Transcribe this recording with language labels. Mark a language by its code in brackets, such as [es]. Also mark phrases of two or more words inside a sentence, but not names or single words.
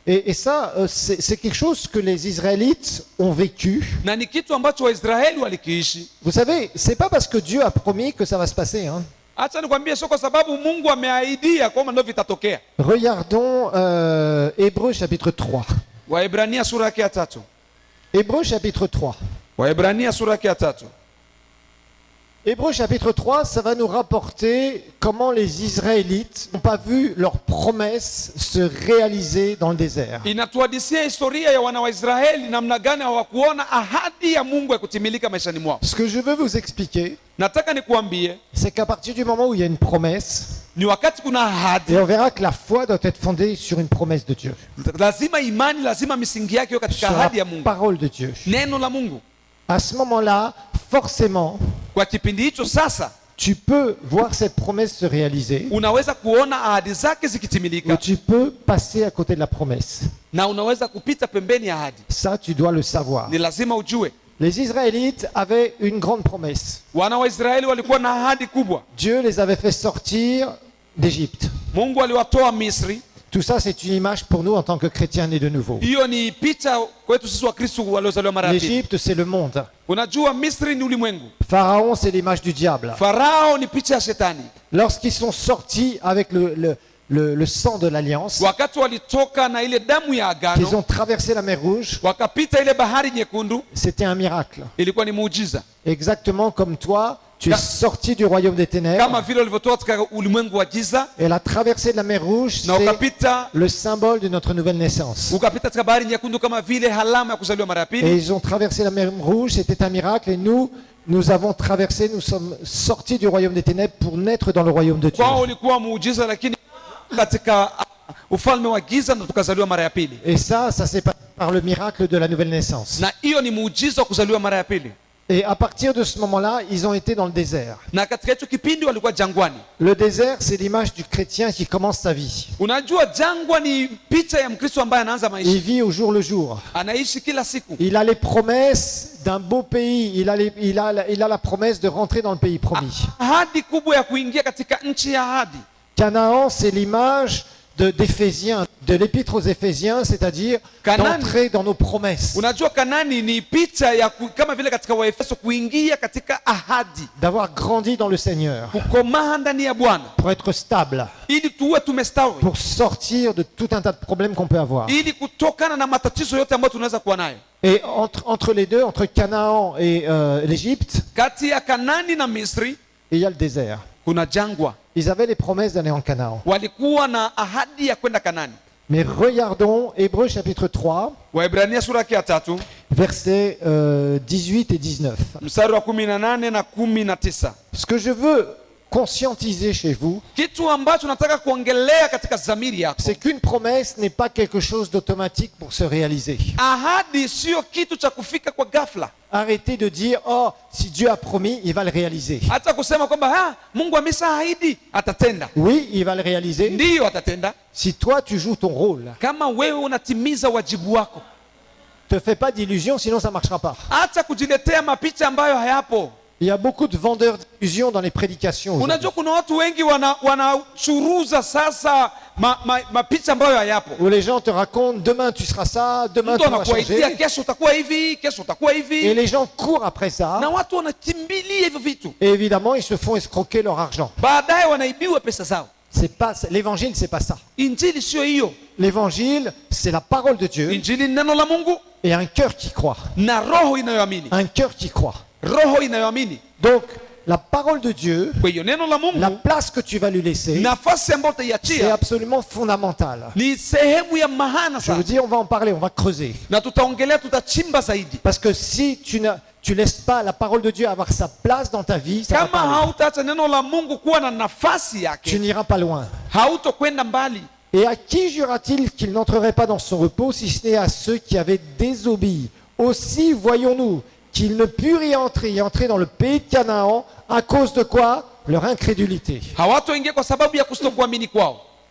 [fr] Et ça, c'est quelque chose que les Israélites ont vécu. [sw] na ni kitu ambacho Waisraeli walikiishi. [fr] Vous savez, c'est pas parce que Dieu a promis que ça va se passer. Hein. [sw] Acha nikwambie, sio kwa sababu Mungu ameahidia kwamba ndio vitatokea. [fr] Regardons Hébreux chapitre 3. [sw] Waebrania sura yake ya 3. [fr] Hébreux chapitre 3. [sw] Waebrania sura yake ya 3. [fr] Hébreux chapitre 3, ça va nous rapporter comment les Israélites n'ont pas vu leur promesse se réaliser dans le désert. [sw] Inatuhadisia historia ya wana wa Israeli namna gani hawakuona ahadi ya Mungu ya kutimilika maishani mwao. [fr] Ce que je veux vous expliquer, [sw] Nataka nikuambie [fr] c'est qu'à partir du moment où il y a une promesse, [sw] ni wakati kuna ahadi, [fr] et on verra que la foi doit être fondée sur une promesse de Dieu, [sw] lazima imani, lazima misingi yake iwe katika [fr] sur la [sw] ahadi ya Mungu, [fr] parole de Dieu. [sw] neno la Mungu. [fr] À ce moment-là, forcément, [sw] Kwa kipindi hicho sasa [fr] tu peux voir cette promesse se réaliser, [sw] unaweza kuona ahadi zake [fr] ou [sw] zikitimilika, [fr] tu peux passer à côté de la promesse. [sw] na unaweza kupita pembeni ya ahadi. [fr] Ça, tu dois le savoir. [sw] Ni lazima ujue [fr] Les Israélites avaient une grande promesse. [sw] wana wa Israeli walikuwa na ahadi kubwa. [fr] Dieu les avait fait sortir d'Égypte. [sw] Mungu aliwatoa Misri. [fr] Tout ça, c'est une image pour nous en tant que chrétiens nés de nouveau. [sw] Hiyo ni picha kwetu sisi wa Kristo waliozaliwa mara ya pili. [fr] L'Égypte, c'est le monde. [sw] Unajua Misri ni ulimwengu. [fr] Pharaon, c'est l'image du diable. [sw] Farao ni picha ya shetani. [fr] Lorsqu'ils sont sortis avec le sang de l'Alliance, [sw] Wakati walitoka na ile damu ya [fr] qu'ils [sw] agano, [fr] ont traversé la mer Rouge, [sw] wakapita ile bahari nyekundu, [fr] c'était un miracle. [sw] ilikuwa ni muujiza. [fr] Exactement comme toi, tu es sorti du royaume des [sw] Kama [fr] ténèbres, [sw] vile walivyotoka katika ulimwengu wa giza [fr] et la traversée de la mer Rouge, [sw] na [fr] c'est [sw] ukapita [fr] le symbole de notre nouvelle naissance. [sw] katika bahari nyekundu kama vile alama ya kuzaliwa mara ya [fr] Et [sw] pili. [fr] ils ont traversé la mer Rouge, c'était un miracle, et nous avons traversé, nous sommes sortis du royaume des ténèbres pour naître dans le royaume de Dieu. [sw] Kwao ulikuwa muujiza, lakini katika ufalme wa giza na tukazaliwa mara ya pili, [fr] Et ça s'est passé par le miracle de la nouvelle naissance. [sw] na hiyo ni muujiza wa kuzaliwa mara ya pili. [fr] Et à partir de ce moment-là, ils ont été dans le désert. [sw] Na katika hicho kipindi walikuwa jangwani. [fr] Le désert, c'est l'image du chrétien qui commence sa vie. [sw] Unajua jangwa ni picha ya Mkristo ambaye anaanza maisha, [fr] Il vit au jour le jour. [sw] anaishi kila siku. [fr] Il a les promesses d'un beau pays. Il a la promesse de rentrer dans le pays promis. [sw] Ahadi kubwa ya kuingia katika nchi ya ahadi. [fr] Canaan, c'est l'image d'Éphésiens, de l'épître aux Éphésiens, c'est-à-dire [sw] Canaan. [fr] d'entrer dans nos promesses, [sw] Unajua Kanani ni picha ya kama vile katika Waefeso kuingia katika ahadi, [fr] d'avoir grandi dans le Seigneur, [sw] kukomaa ndani ya Bwana [fr] pour être stable, [sw] ili tuwe tumestawi, [fr] pour sortir de tout un tas de problèmes qu'on peut avoir. [sw] ili kutokana na matatizo yote ambayo tunaweza kuwa nayo. [fr] Et entre les deux, entre Canaan et l'Égypte, [sw] Kati ya Kanani na Misri [fr] il y a le désert. [sw] kuna jangwa. [fr] Ils avaient les promesses d'aller en Canaan. [sw] Walikuwa na ahadi ya kwenda Kanani. [fr] Mais regardons Hébreux chapitre 3, [sw] Waebrania sura ya 3 [fr] versets 18 et 19. [sw] mstari wa 18 na 19. [fr] Ce que je veux conscientiser chez vous, [sw] Kitu ambacho nataka kuongelea katika dhamiri yako, [fr] c'est qu'une promesse n'est pas quelque chose d'automatique pour se réaliser. [sw] ahadi sio kitu cha kufika kwa ghafla. [fr] Arrêtez de dire, oh, si Dieu a promis, il va le réaliser. [sw] Hata kusema kwamba Mungu ameshaahidi atatenda. [fr] Oui, il va le réaliser. [sw] Ndiyo atatenda, [fr] Si toi, tu joues ton rôle, [sw] kama wewe unatimiza wajibu wako. [fr] te fais pas d'illusions, sinon ça marchera pas. [sw] Hata kujiletea mapicha ambayo hayapo. [fr] Il y a beaucoup de vendeurs d'illusions dans les prédications aujourd'hui. [sw] Unajua kuna watu wengi wanachuruza sasa mapicha ambayo hayapo. [fr] Où les gens te racontent, demain tu seras ça, demain [sw] Mtu [fr] tu vas [sw] anakuaidia [fr] changer. [sw] kesho utakuwa hivi, kesho utakuwa [fr] Et [sw] hivi, [fr] les gens courent après ça. [sw] na watu wanakimbilia hivyo vitu, [fr] Et évidemment, ils se font escroquer leur argent. [sw] baadaye wanaibiwa pesa zao. [fr] L'évangile, c'est pas ça. [sw] Injili sio hiyo. [fr] L'évangile, c'est la parole de Dieu [sw] Injili ni neno la Mungu [fr] et un cœur qui croit. [sw] na roho inayoamini, [fr] Un cœur qui croit. [sw] roho inayoamini. [fr] Donc, la parole de Dieu, [sw] Kwa hiyo neno la [fr] la [sw] Mungu, [fr] place que tu vas lui laisser, [sw] nafasi ambayo [fr] c'est [sw] utaiachia [fr] absolument fondamental. [sw] ni sehemu ya maana [fr] Je vous [sw] sana, [fr] dis, on va en parler, on va creuser. [sw] na tutaongelea, tutachimba zaidi. [fr] Parce que si tu laisses pas la parole de Dieu avoir sa place dans ta vie, ça va [sw] Kama [fr] pas aller. [sw] hautaacha neno la Mungu kuwa na nafasi [fr] Tu [sw] yake, [fr] n'iras pas loin. [sw] hautokwenda mbali. [fr] Et à qui jura-t-il qu'il n'entrerait pas dans son repos, si ce n'est à ceux qui avaient désobéi? Aussi voyons-nous qu'ils ne purent y entrer dans le pays de Canaan, à cause de quoi? Leur incrédulité. [sw] Hawatoingia kwa sababu ya kutokuamini kwao.